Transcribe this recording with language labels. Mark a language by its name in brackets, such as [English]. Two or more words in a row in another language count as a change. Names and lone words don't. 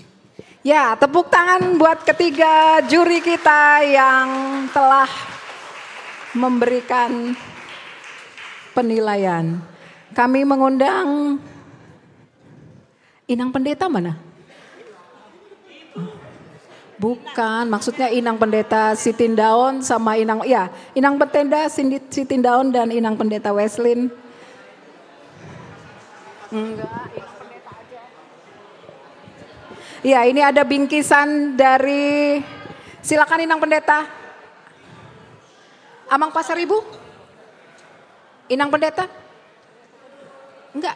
[Indonesian] Ya, tepuk tangan buat ketiga juri kita yang telah memberikan penilaian. Kami mengundang Inang Pendeta mana? Bukan, maksudnya Inang Pendeta Sitindaun sama Inang, ya Inang Pendeta Sitindaun dan Inang Pendeta Weslin. Enggak, Inang Pendeta aja. Ya, ini ada bingkisan dari, silakan Inang Pendeta. Amang Pasar Ibu? Inang Pendeta? Enggak.